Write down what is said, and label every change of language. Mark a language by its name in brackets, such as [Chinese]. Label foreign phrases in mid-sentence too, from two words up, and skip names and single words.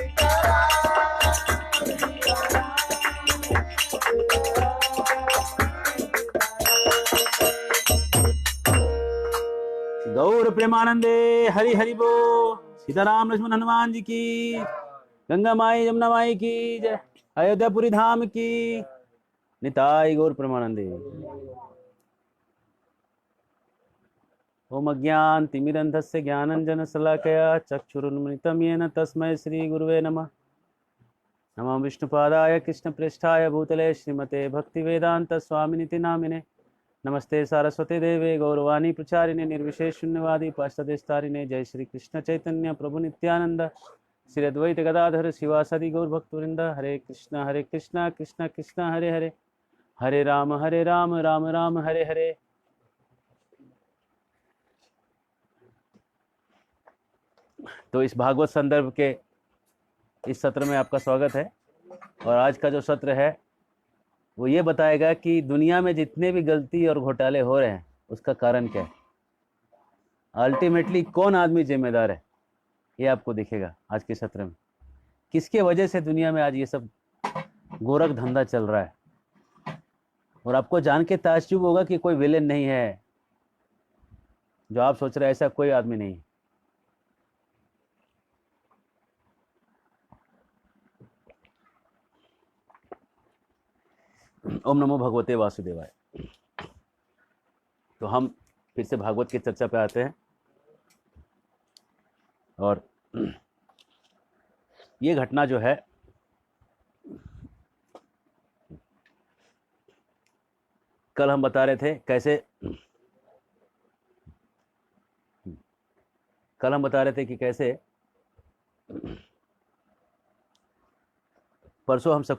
[Sanskrit] गौर प्रेमानंदे हरि हरि बोल। [Hindi] सीताराम लक्ष्मण हनुमान जी की, गंगा माई यमुना माई की जय, अयोध्यापुरी धाम की, निताई गौर प्रेमानंदे। [Sanskrit] ओम अज्ञान तिमिरंधस्य ज्ञानंजन शलाकया चक्षुरुन्मिलितं येन तस्मै श्री गुरुवे नमः। नमः विष्णुपादाय कृष्णप्रेष्ठाय भूतले श्रीमते भक्तिवेदांत स्वामिनिति नामिने। नमस्ते सारस्वती देवे गौरवाणी प्रचारिणे निर्विशेष शून्यवादी पाश्चादेशतारिणे। जय श्री कृष्ण चैतन्य प्रभु नित्यानंद श्री अद्वैत गदाधर शिवासदि गौर भक्तवृंद। हरे कृष्णा कृष्णा कृष्णा हरे हरे, हरे राम राम राम हरे हरे। [Hindi] तो इस भागवत संदर्भ के इस सत्र में आपका स्वागत है। और आज का जो सत्र है वो ये बताएगा कि दुनिया में जितने भी गलती और घोटाले हो रहे हैं उसका कारण क्या है, अल्टीमेटली कौन आदमी जिम्मेदार है। ये आपको दिखेगा आज के सत्र में। किसके वजह से दुनिया में आज ये सब गोरख धंधा चल रहा है। और आपको जान के ताज्जुब होगा कि कोई विलेन नहीं है जो आप सोच रहे हैं, ऐसा कोई आदमी नहीं है। [Sanskrit] ओम नमो भगवते वासुदेवाय। [Hindi] तो हम फिर से भागवत की चर्चा पे आते हैं। और ये घटना जो है, कल हम बता रहे थे कि कैसे परसों हम